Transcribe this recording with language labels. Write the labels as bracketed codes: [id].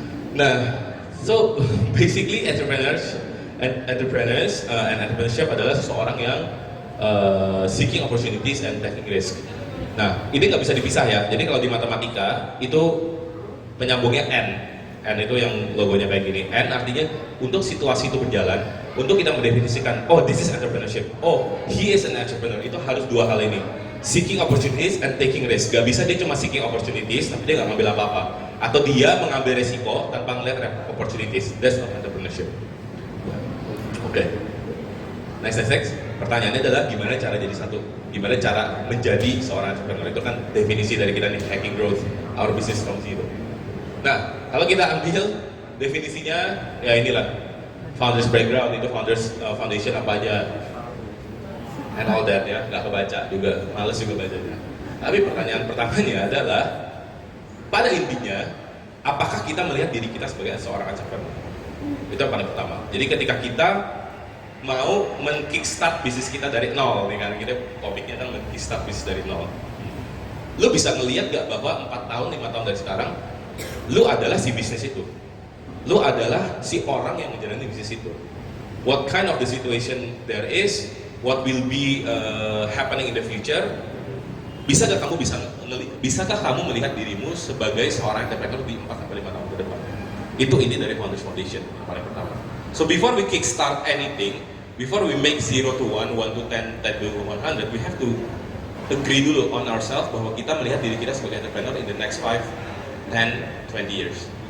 [en] Nah, so basically entrepreneurs and entrepreneurship [id] adalah seseorang yang [en] seeking opportunities and taking risk. [id] Nah, ini nggak bisa dipisah ya. Jadi kalau di matematika itu penyambungnya N itu yang logonya kayak gini. N artinya untuk situasi itu berjalan, untuk kita mendefinisikan, [en] oh this is entrepreneurship, oh he is an entrepreneur, [id] itu harus dua hal ini. [en] Seeking opportunities and taking risk. [id] Gak bisa dia cuma seeking opportunities tapi dia gak ngambil apa-apa. Atau dia mengambil resiko tanpa ngeliat opportunities. [en] That's not entrepreneurship. [id] Oke. Next. Pertanyaannya adalah gimana cara jadi satu? Gimana cara menjadi seorang entrepreneur? Itu kan definisi dari kita nih, [en] hacking growth, our business from zero. [id] Nah, kalau kita ambil definisinya, ya inilah founders background, itu founders foundation apa aja. [en] And all that [id] ya, nggak kebaca juga, males juga bacanya. Tapi pertanyaan pertamanya adalah, pada intinya, apakah kita melihat diri kita sebagai seorang entrepreneur? Itu yang paling pertama. Jadi ketika kita mau men-kickstart bisnis kita dari nol, nih kan, kita topiknya kan men-kickstart bisnis dari nol. Lu bisa ngelihat gak bahwa 4 tahun, 5 tahun dari sekarang, lu adalah si bisnis itu. Lu adalah si orang yang menjalani bisnis itu. [en] What kind of the situation there is, what will be happening in the future? [id] Bisakah kamu melihat dirimu sebagai seorang entrepreneur di 4-5 tahun ke depan? Itu ini dari Founders Foundation yang paling pertama. [en] So before we kickstart anything, before we make 0 to 1, 1 to 10, 10 to 100, we have to agree dulu on ourselves [id] bahwa kita melihat diri kita sebagai entrepreneur [en] in the next 5, 10, 20 years.